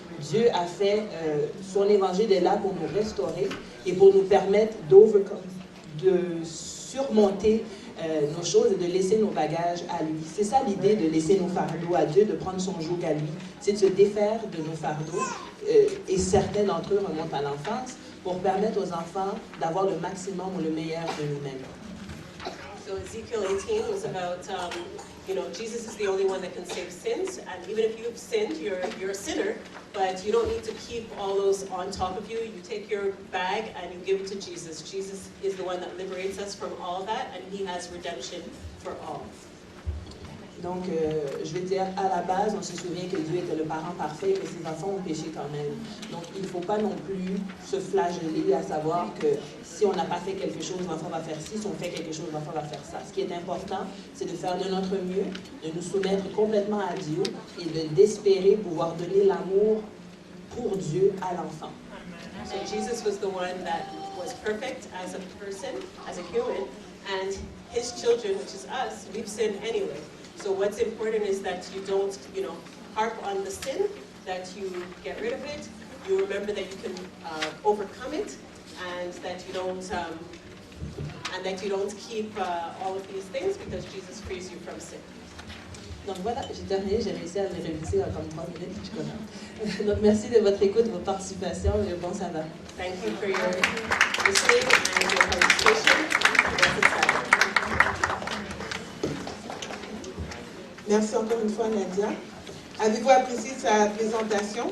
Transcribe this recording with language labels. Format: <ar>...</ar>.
<fr>Dieu a fait, son évangile est là pour nous restaurer et pour nous permettre de surmonter nos choses et de laisser nos bagages à lui. C'est ça l'idée de laisser nos fardeaux à Dieu, de prendre son joug à lui. C'est de se défaire de nos fardeaux, et certains d'entre eux remontent à l'enfance, pour permettre aux enfants d'avoir le maximum ou le meilleur de nous-mêmes.</fr> <en>So Ezekiel 18 was about, Jesus is the only one that can save sins, and even if you've sinned, you're a sinner, but you don't need to keep all those on top of you. You take your bag and you give it to Jesus. Jesus is the one that liberates us from all that, and he has redemption for all.</en> <fr>Donc, je vais dire, à la base, on se souvient que Dieu était le parent parfait et que ses enfants ont péché quand même. Donc, il ne faut pas non plus se flageller à savoir que si on n'a pas fait quelque chose, l'enfant va faire ci, si on fait quelque chose, l'enfant va faire ça. Ce qui est important, c'est de faire de notre mieux, de nous soumettre complètement à Dieu et d'espérer pouvoir donner l'amour pour Dieu à l'enfant.</fr> <en>So Jesus was the one that was perfect as a person, as a human, and his children, which is us, we've sinned anyway. So what's important is that you don't, harp on the sin, that you get rid of it, you remember that you can overcome it, and that you don't keep all of these things, because Jesus frees you from sin.</en> <fr>Donc voilà, j'ai terminé, j'ai réussi à me réviser en comme 3 minutes, je suis contente. Donc merci de votre écoute, de votre participation, et bon sabbat.</fr> <en>Thank you for your listening and your participation.</en> <fr>Merci encore une fois, Nadia. Avez-vous apprécié sa présentation?</fr>